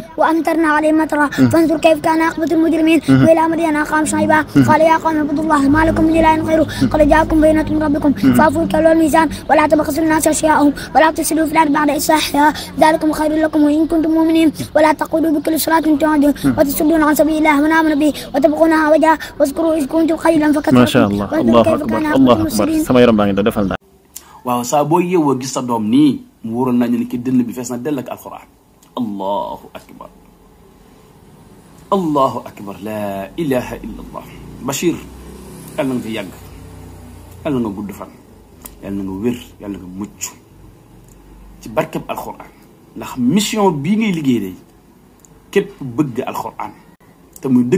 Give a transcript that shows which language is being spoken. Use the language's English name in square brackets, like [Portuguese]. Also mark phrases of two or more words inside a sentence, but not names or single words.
[Arabic] وأمطرنا عليهم مطرا فانظر كيف كان عاقبة المجرمين وإلى مدين أخاهم شعيبا قال يا قوم اعبدوا الله ما لكم من إله غيره قد جاءكم بينة من ربكم فأوفوا الكيل والميزان ولا تبخسوا الناس أشياءهم ولا تفسدوا في الأرض بعد إصلاحها ذلكم خير لكم وإن كنتم مؤمنين ولا تقولوا بكل صلاة تعودون وتصدون عن سبيل الله من آمن به وتبغونها وجها واذكروا إذ كنتم قليلا فكثركم. ما شاء الله الله أكبر الله أكبر [Wolof] sama yaram baa ngi defal naa. waaw saa boo yeewoo gis sa doom nii mu waroon nañu ne ki dënn bi fees na dell ak alxuraan [Arabic] الله أكبر الله أكبر لا إله إلا الله [Wolof] Bachir yàlla nga fi yàgg yàlla nga gudd fan yàlla nga wér yàlla nga mucc ci barkeb alxuraan ndax mission bii ngay liggéey day képp bëgg alxuraan te muy dëgg